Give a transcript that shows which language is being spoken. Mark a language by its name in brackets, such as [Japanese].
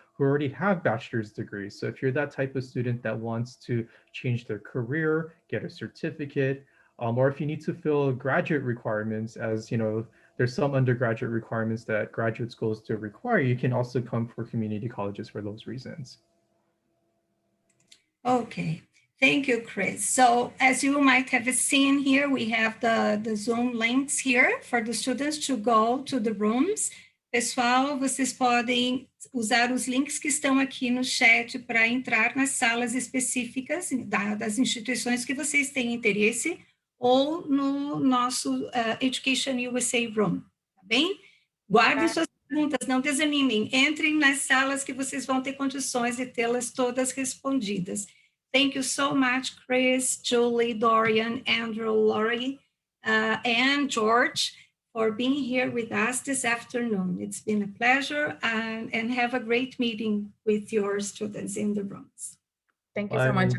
[English] who already have bachelor's degrees. So if you're that type of student that wants to change their career, get a certificate, or if you need to fill graduate requirements, as you know, there's some undergraduate requirements that graduate schools do require, you can also come for community colleges for those reasons. Okay, thank you, Chris. So as you might have seen here, we have the Zoom links here for the students to go to the rooms. [Portuguese] Pessoal, vocês podem usar os links que estão aqui no chat para entrar nas salas específicas das instituições que vocês têm interesse ou no nosso Education USA Room, tá bem? Guardem suas perguntas, não desanimem. Entrem nas salas que vocês vão ter condições de tê-las todas respondidas. [English] Thank you so much, Chris, Julie, Dorian, Andrew, Laurie, and George, for being here with us this afternoon. It's been a pleasure, and have a great meeting with your students in the rooms. Thank you so much.